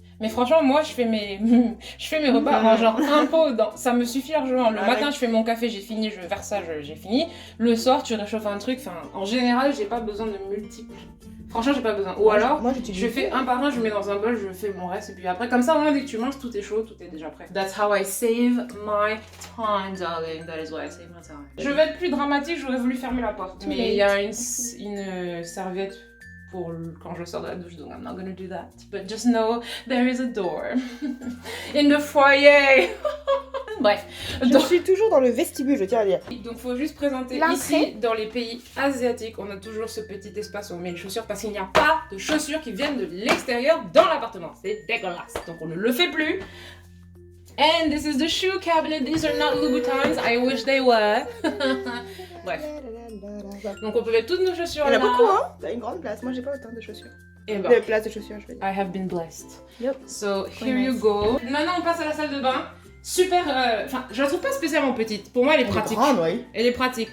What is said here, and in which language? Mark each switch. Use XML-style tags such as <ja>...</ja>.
<fr>Mais franchement, moi, je fais mes repas en genre un pot dans. Ça me suffit largement. Le matin, je fais mon café, j'ai fini, je verse ça, j'ai fini. Le soir, tu réchauffes un truc. Enfin, en général, j'ai pas besoin de multiples. Franchement, j'ai pas besoin. Ou alors, moi, j'utilise. je fais un par un, je mets dans un bol, je fais mon reste. Et puis après, comme ça, au moins, dès que tu manges, tout est chaud, tout est déjà prêt.</fr> <en>That's how I save my time, darling. That is why I save my time.</en> <fr>Je vais être plus dramatique, j'aurais voulu fermer la porte. Mais il y a une serviette pour quand je sors de la douche, donc</fr> <en>I'm not gonna do that. But just know there is a door in the foyer.</en> <fr>Bref. Je suis toujours dans le vestibule, je tiens à dire. Donc faut juste présenter L'entrée. ici, dans les pays asiatiques, on a toujours ce petit espace où on met les chaussures parce qu'il n'y a pas de chaussures qui viennent de l'extérieur dans l'appartement. C'est dégueulasse. Donc on ne le fait plus.</fr> <en>And this is the shoe cabinet. These are not Louboutins. I wish they were. Bref.</en> <fr>Donc on peut mettre toutes nos chaussures Il y en a beaucoup, hein? T'as une grande place. Moi, j'ai pas autant de chaussures. Et ben, De place de chaussures, je veux dire.</fr> <en>I have been blessed. Yep. So Very here you nice. go.</en> <fr>Maintenant on passe à la salle de bain. Super. Enfin, je la trouve pas spécialement petite. Pour moi, elle est pratique. Grande, oui. Elle est pratique.</fr>